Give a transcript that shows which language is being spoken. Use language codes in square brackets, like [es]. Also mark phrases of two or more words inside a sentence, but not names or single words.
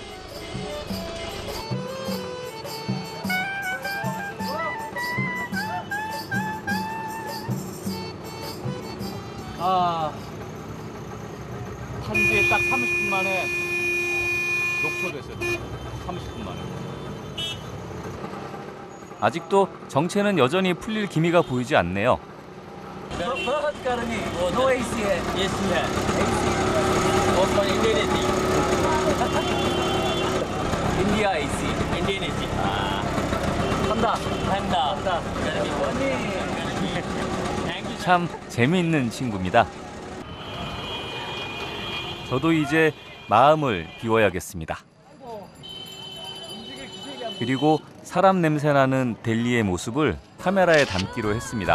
[ko] 탄지에 딱 30분 만에 녹초됐어요. 30분 만에. 아직도 정체는 여전히 풀릴 기미가 보이지 않네요. [en] No AC [hi] है. AC है. [en] और for Indian AC. [ko] 인디아 AC. [en] Indian AC. [ko] 한다. [hi] ठंडा. गर्मी बहुत. [ko] 참 재미있는 친구입니다. 저도 이제 마음을 비워야겠습니다. 그리고 사람 냄새나는 델리의 모습을 카메라에 담기로 했습니다.